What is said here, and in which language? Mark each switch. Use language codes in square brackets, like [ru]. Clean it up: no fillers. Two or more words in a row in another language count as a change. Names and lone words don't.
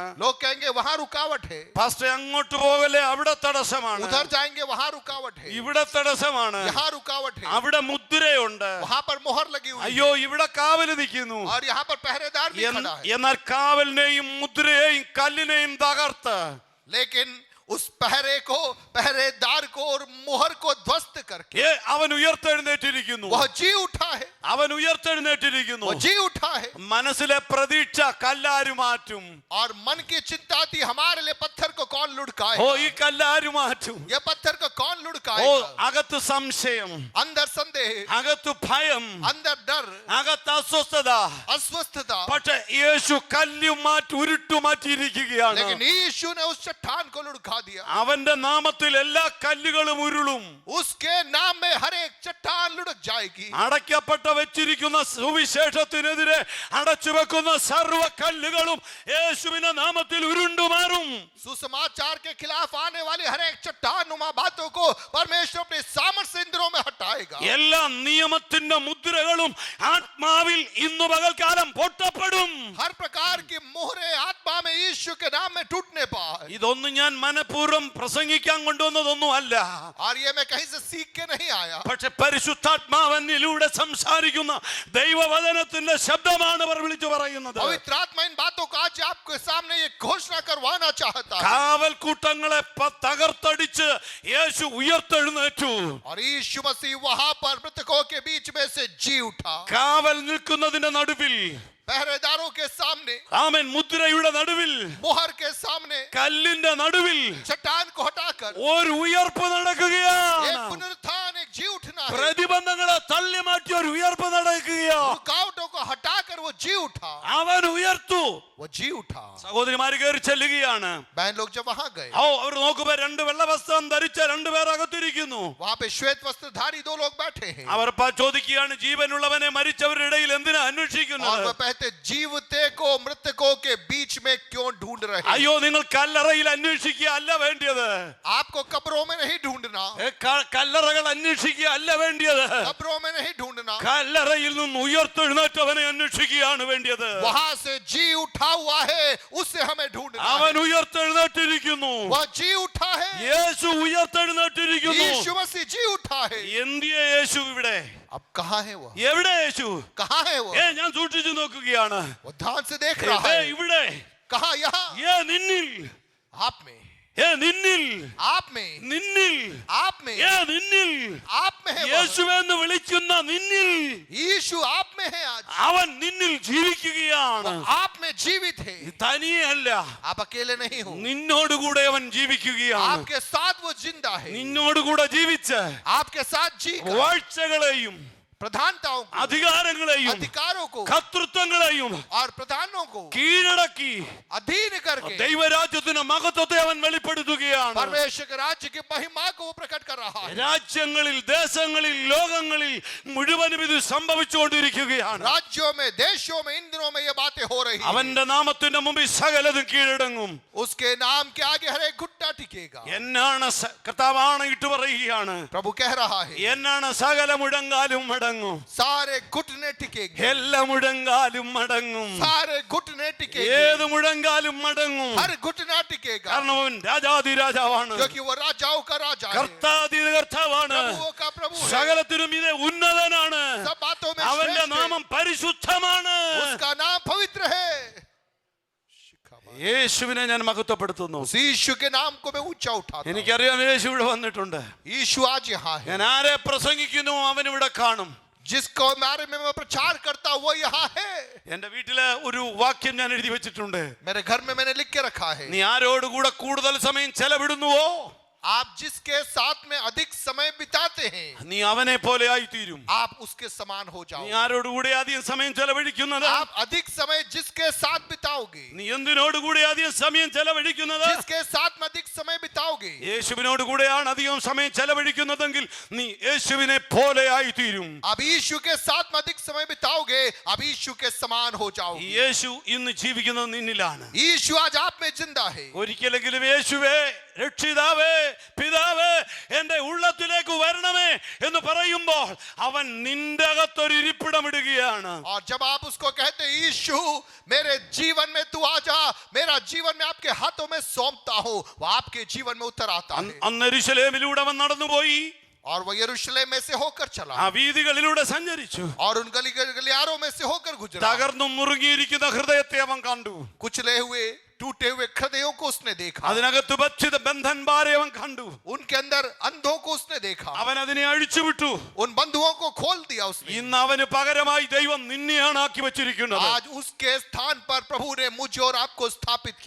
[hi] लोग कहेंगे वहां रुकावट है, [ml] പാസ്റ്റർ അങ്ങോട്ട് പോകല്ലേ, അവിടെ തടസ്സമാണ്. [hi] उधर जाएंगे वहां रुकावट है, [ml] ഇവിടെ തടസ്സമാണ്. [hi] यहाँ रुकावट है, [ml] അവിടെ മുദ്രയുണ്ട്. [hi] वहां पर मोहर लगी हुई [ml] അയ്യോ, [hi] है [ml] ഇവിടെ കാവൽ നിൽക്കുന്നു. [hi] और यहाँ पर पहरेदार भी खड़ा है। [ml] എന്നാൽ കാവലിനെയും മുദ്രയെയും കല്ലിനെയും തകർത്ത് [hi] लेकिन उस पहरेदार को और मुहर को ध्वस्त करके [ml] അവൻ ഉയർത്തെഴുന്നേറ്റിരിക്കുന്നു. [hi] वह जी उठा है, [ml] അവൻ ഉയർത്തെഴുന്നേറ്റിരിക്കുന്നു. [hi] वह जी उठा है। [ml] മനസ്സിലെ പ്രതീക്ഷ കല്ലാരു മാറ്റും. [hi] और मन की चिंता थी हमारे लिए पत्थर को कौन ഓ लुढ़काएगा, [ml] ഈ കല്ലാരു മാറ്റും. [hi] यह पत्थर को कौन ഓ लुढ़काएगा। [ml] അകത്ത് സംശയം, [hi] अंदर संदेह, [ml] അകത്ത് ഭയം, [hi] अंदर डर, [ml] അകത്ത് അസ്വസ്ഥത. [hi] अस्वस्थता, [ml] പക്ഷെ യേശു കല്ലും മാറ്റി ഉരുട്ടു മാറ്റിയിരിക്കുകയാണ്. [hi] लेकिन यीशु ने उस चट्टान को लुढ़का दिया। [ml] അവന്റെ നാമത്തിൽ എല്ലാ കല്ലുകളും ഉരുളും. [hi] उसके नाम में हर एक चट्टान लुढ़क जाएगी। [ml] അടയ്ക്കപ്പെട്ട വെച്ചിരിക്കുന്ന സുവിശേഷത്തിനെതിരെ അടച്ചു വെക്കുന്ന സർവ്വ കല്ലുകളും യേശുവിന്റെ നാമത്തിൽ ഉരുണ്ടുമാറും. [hi] सुसमाचार के खिलाफ आने वाली हर एक चट्टान नुमा बातों को परमेश्वर अपने सामर्थ्य से इंद्रों में हटाएगा। [ml] എല്ലാ നിയമത്തിന്റെ മുദ്രകളും ആത്മാവിൽ ഇന്നു പകൽക്കാലം പൊട്ടപ്പെടും. [hi] हर प्रकार की मोहरे आत्मा में यीशु के नाम में टूटने पाए। [ml] ഇതൊന്നും ഞാൻ മനഃപൂർവ്വം പ്രസംഗിക്കാൻ കൊണ്ടുവന്നതൊന്നും അല്ല. [hi] और ये मैं कहीं से सीख के नहीं आया, [ml] പക്ഷെ പരിശുദ്ധാത്മാവനിലൂടെ സംസാരിക്കുന്ന ദൈവവചനത്തിന്റെ ശബ്ദമാണ് അവർ വിളിച്ചു പറയുന്നത്. [hi] पवित्र आत्मा इन बातों को आज आपके सामने ये घोषणा करवाना चाहता है। [ml] കാവൽക്കൂട്ടങ്ങളെ തകർത്തടിച്ച് യേശു ഉയർത്തെഴുന്നേറ്റു. [hi] और यीशु मसीह वहां पर मृतकों के बीच में से जी उठा। [ml] കാവൽ നിൽക്കുന്നതിന്റെ നടുവിൽ, [hi] पहरेदारों के सामने, [ml] ആമേൻ, മുദ്രയുടെ നടുവിൽ, [hi] मोहर के सामने, [ml] കല്ലിന്റെ നടുവിൽ [hi] चट्टान को हटाकर [ml] ഒരു ഉയർപ്പ് നടക്കുകയാണ്. [hi] एक पुनरुत्थान, एक जी उठना है। [ml] പ്രതിബന്ധങ്ങളെ തള്ളി മാറ്റി ഒരു ഉയർപ്പ് നടക്കുകയാണ്. [hi] रुकावटों को हटाकर वो जी उठा, [ml] അവൻ ഉയർത്തു. [hi] वो जी उठा। [ml] സഹോദരിമാര് കയറി ചെല്ലുകയാണ്. [hi] बहन लोग जब वहां गए, [ml] അവർ നോക്കുമ്പോ രണ്ട് വെള്ള വസ്ത്രം ധരിച്ച രണ്ടുപേർ അകത്തിരിക്കുന്നു. [hi] वहां पे श्वेत वस्त्रधारी दो लोग बैठे हैं। [ml] അവർ ചോദിക്കുകയാണ്, ജീവനുള്ളവനെ മരിച്ചവരുടെ ഇടയിൽ എന്തിനാ [hi] और [ml] അന്വേഷിക്കുന്നത്? [hi] वह कहते, जीवते को मृतकों के बीच में क्यों ढूंढ रहे हैं? [ml] അയ്യോ, നിങ്ങൾ കല്ലറയിൽ അന്വേഷിക്കുക അല്ല വേണ്ടിയത്. [hi] आपको कब्रों में नहीं ढूंढना, [ml] കല്ലറകൾ അന്വേഷിക്കുക അല്ല വേണ്ടിയത്. [hi] कब्रों में नहीं ढूंढना, [ml] കല്ലറയിൽ നിന്ന് ഉയർത്തെഴുന്നേറ്റവനെ അന്വേഷിക്കുകയാണ് വേണ്ടിയത്. [hi] वहां से जी उठा हुआ है, उससे हमें ढूंढना [ml] അവൻ [hi] है। [ml] ഉയർത്തെഴുന്നേറ്റിരിക്കുന്നു. [hi] वह जी उठा है, [ml] യേശു ഉയർത്തെഴുന്നേറ്റിരിക്കുന്നു. [hi] यीशु मसीह जी उठा है। [ml] എന്തിയെ യേശു ഇവിടെ? [hi] अब कहाँ है वह? [ml] എവിടെ യേശു? [hi] कहाँ है वह? [ml] ഞാൻ സൂക്ഷിച്ചു നോക്കുകയാണ്. [hi] वो ध्यान से देख रहा है। [ml] ഇവിടെ [hi] कहाँ? यहाँ [ml] നിന്നിൽ, [hi] आप में, [ml] നിന്നിൽ, [hi] आप में, [ml] നിന്നിൽ, [hi] आप में, [ml] നിന്നിൽ, [hi] आप में है वह। [ml] യേശുവെന്ന് വിളിക്കുന്ന നിന്നിൽ [hi] यीशु आप में है आज, [ml] അവൻ നിന്നിൽ ജീവിക്കുകയാണ്. [hi] आप में जीवित है। [ml] തനിയെ അല്ല, [hi] आप अकेले नहीं हो, [ml] നിന്നോടുകൂടെ അവൻ ജീവിക്കുകയാണ്. [hi] आपके साथ वो जिंदा है। [ml] നിന്നോടുകൂടെ ജീവിച്ച് [hi] आपके साथ जी [ml] വാഴ്ചകളെയും [hi] प्रधानताओं को, [ml] അധികാരങ്ങളെയും [hi] अधिकारों को [ml] കർത്തൃത്വങ്ങളെയും [hi] और प्रधानों को [ml] കീഴടക്കി [hi] अधीन करके [ml] ദൈവരാജ്യത്തിന്റെ മഹത്വത്തെ അവൻ വെളിപ്പെടുത്തുകയാണ്. [hi] परमेश्वर के राज्य की महिमा को वो प्रकट कर रहा है। [ml] രാജ്യങ്ങളിൽ, ദേശങ്ങളിൽ, ലോകങ്ങളിൽ മുഴുവനും ഇത് സംഭവിച്ചുകൊണ്ടിരിക്കുകയാണ്. [hi] राज्यों में, देशों में, इन दिनों में ये बातें हो रही हैं। [ml] അവന്റെ നാമത്തിന്റെ മുമ്പിൽ സകലതും കീഴടങ്ങും. [hi] उसके नाम के आगे हर एक घुटना टिकेगा। [ml] എന്നാണ് കർത്താവാണ് ഇട്ട് പറയുകയാണ്, [hi] प्रभु कह रहा है, [ml] എന്നാണ് സകല മുഴങ്കാലും മടങ്ങും. [hi] सारे घुटने टिकेंगे, [ml] എല്ലാ മുഴങ്കാലും മടങ്ങും. [hi] सारे घुटने टिकेंगे, [ml] ഏത് മുഴങ്കാലും മടങ്ങും. [hi] हर घुटना टिकेगा, [ml] കാരണം അവൻ രാജാതിരാജാവാണ്, [hi] क्योंकि वो राजाओं का राजा है, [ml] കർത്താതികർത്താവാണ്, [hi] प्रभुओं का प्रभु है, [ml] സകലത്തിനും ഇത് ഉന്നതനാണ്. [hi] सब बातों में [ml] അവന്റെ [hi] श्रेष्ठ [ml] നാമം [hi] है, [ml] പരിശുദ്ധമാണ്. [hi] उसका नाम पवित्र है। [ml] യേശുവിനെ ഞാൻ മഹത്വപ്പെടുത്തുന്നു. [hi] उस यीशु के नाम को मैं ऊंचा उठाता हूं। [ml] എനിക്കറിയാം യേശു ഇവിടെ വന്നിട്ടുണ്ട്. [hi] यीशु आज यहाँ है। [ml] ഞാൻ ആരെ പ്രസംഗിക്കുന്നു അവൻ ഇവിടെ കാണും. [hi] जिसको बारे में मैं प्रचार करता हूं वो यहाँ है। [ml] എന്റെ വീട്ടിലെ ഒരു വാക്യം ഞാൻ എഴുതി വെച്ചിട്ടുണ്ട്. [hi] मेरे घर में मैंने लिख के रखा है, [ml] നീ ആരോടുകൂടെ കൂടുതൽ സമയം ചെലവിടുന്നുവോ [hi] आप जिसके साथ में अधिक समय बिताते हैं, [ml] നീ അവനെ പോലെ ആയിത്തീരും. [hi] आप उसके समान हो [ml] നീ [hi] जाओ। [ml] ആരോടുകൂടെ അധികം സമയം ചെലവഴിക്കുന്നത്, [hi] आप अधिक समय जिसके साथ बिताओगे, [ml] നീ എന്തിനോടുകൂടെ അധികം സമയം ചെലവഴിക്കുന്നത്, [hi] जिसके साथ में अधिक समय बिताओगे, [ml] യേശുവിനോട് കൂടെയാണ് അധികം സമയം ചെലവഴിക്കുന്നതെങ്കിൽ നീ യേശുവിനെ പോലെ ആയിത്തീരും. [hi] अब यीशु के साथ में अधिक समय बिताओगे, अब यीशु के समान हो जाओगे। [ml] യേശു ഇന്ന് ജീവിക്കുന്നത് നിന്നിലാണ്. [hi] यीशु आज आप में जिंदा है। [ml] ഒരിക്കലെങ്കിലും യേശുവേ, രക്ഷിതാവേ, പിതാവേ, എന്റെ ഉള്ളത്തിലേക്ക് വരണമേ എന്ന് പറയുമ്പോൾ അവൻ നിന്റെ അകത്തൊരു ഇരിപ്പിടമിടുകയാണ്. [hi] और जब आप उसको कहते हैं, यीशु मेरे जीवन में तू आ जा, मेरा जीवन में आपके हाथों में सौंपता हूं, वो आपके जीवन में उतर आता है। [ml] അന്ന് യെരൂശലേമിലൂടെ അവൻ നടന്നുപോയി. [hi] और वो यरूशलेम में से होकर चला [ml] ആ വീതികളിലൂടെ സഞ്ചരിച്ചു. [hi] और उन गलियारों में में से होकर गुजरा। [ml] തകർന്നും മുറുകിയിരിക്കുന്ന ഹൃദയത്തെ അവൻ കണ്ടു. [hi] कुचले हुए टूटे हुए हृदयों को उसने देखा। [ml] അതിനകത്ത് ബന്ധിത ബന്ധന്മാരെ അവൻ കണ്ടു. [hi] उनके अंदर अंधों को उसने देखा। [ml] അവൻ അതിനെ അഴിച്ചുവിട്ടു. [hi] उन बंधुओं को खोल दिया उसने। [ml] ഇന്ന് അവന് പകരമായി ദൈവം നിന്നെയാണ് ആക്കി വെച്ചിരിക്കുന്നത്. [hi] आज उसके स्थान पर प्रभु ने मुझे और आपको स्थापित किया